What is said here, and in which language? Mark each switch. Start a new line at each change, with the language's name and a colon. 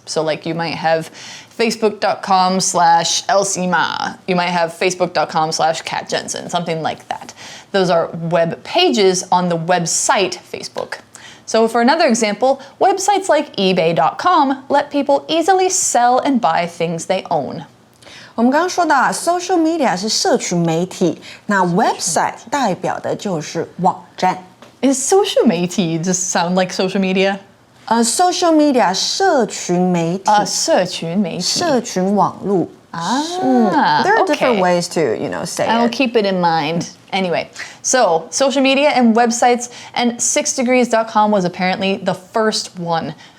English: So you might have facebook.com/elsima. You might have facebook.com/Kat Jensen, something like that. Those are web pages on the website Facebook. So for another example, websites like ebay.com let people easily sell and buy things they own.
Chinese: 我们刚刚说到social media 是社群媒体，那 website 代表的就是网站。
English: Is social 媒体 just sound like social media?
Chinese: Social media 社群媒体。社群媒体。社群网络。
English: There are different ways to, say I'll it. keep it in mind. Anyway, so social media and websites, and 6degrees.com was apparently the first one.